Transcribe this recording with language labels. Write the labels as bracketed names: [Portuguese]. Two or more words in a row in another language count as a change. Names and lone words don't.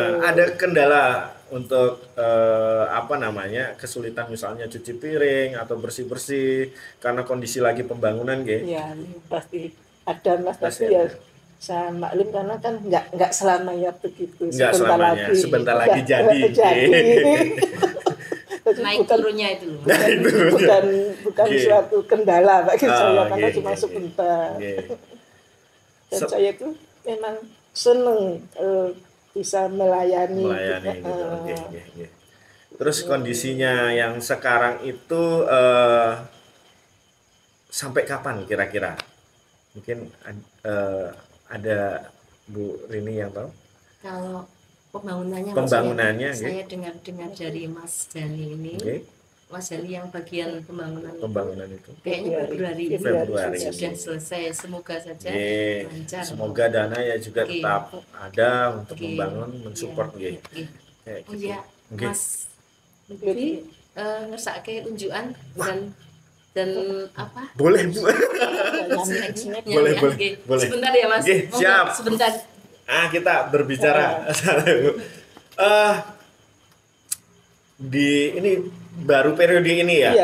[Indonesian] Ada kendala untuk apa namanya kesulitan misalnya cuci piring atau bersih-bersih karena kondisi lagi pembangunan gitu. Ya pasti ada Mas, Pasti tapi ya ada. saya maklum karena kan nggak selamanya begitu. Nggak selamanya, sebentar lagi jadi. Jadi naik turunnya itu loh. bukan Nggih. suatu kendala bagi saya karena nggih, cuma nggih, sebentar. nggih. Dan saya itu memang seneng bisa melayani. Gitu. Nggih. Terus kondisinya yang sekarang itu sampai kapan kira-kira? Mungkin ada Bu Rini yang tahu? Kalau pembangunannya Pembangunannya, maksudnya, saya dengar dari Mas Dani ini, Nggih. Mas Dani yang bagian pembangunan Itu. kayaknya Februari ini Februari. sudah selesai. Semoga saja Nggih. lancar. Semoga dana ya juga Nggih. tetap ada untuk Nggih. membangun, mensupport Iya, nggih. nggih. Kayak Oh gitu. iya, Nggih. [Javanese] Mas Lutfi ngersake unjukan [Indonesian] dan apa? Boleh, Bu. Snack-snacknya Boleh, ya. boleh, Nggih. boleh. Sebentar ya Mas. Nggih, Monggo, siap. sebentar. Kita berbicara di ini baru periode ini ya.